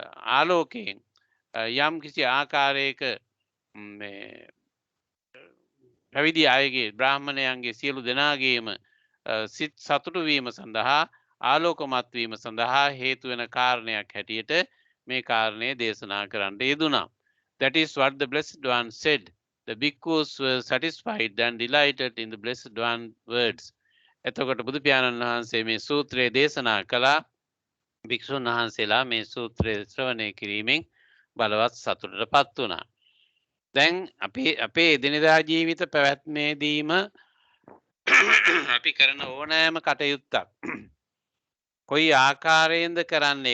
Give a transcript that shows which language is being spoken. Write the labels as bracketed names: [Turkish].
[Sinhala] ආලෝකයෙන් යම් කිසි ආකාරයක මේ පැවිදි අයගේ බ්‍රාහ්මණයන්ගේ සියලු දෙනාගේම සිත් සතුටු වීම සඳහා ආලෝකමත් වීම සඳහා හේතු වෙන කාරණයක් හැටියට මේ කාරණය දේශනා කරන්න යෙදුණා. [English] That is what the Blessed One said. The bhikkhus were satisfied and delighted in the Blessed One words. [Sinhala] එතකොට බුදු පියාණන් වහන්සේ මේ සූත්‍රය දේශනා කළා. භික්ෂුන් වහන්සේලා මේ සූත්‍රය ශ්‍රවණය කිරීමෙන් බලවත් සතුටටපත් වුණා. දැන් අපේ එදිනෙදා ජීවිත පැවැත්මේදීම අපි කරන ඕනෑම කටයුත්තක් කොයි ආකාරයෙන්ද කරන්නේ?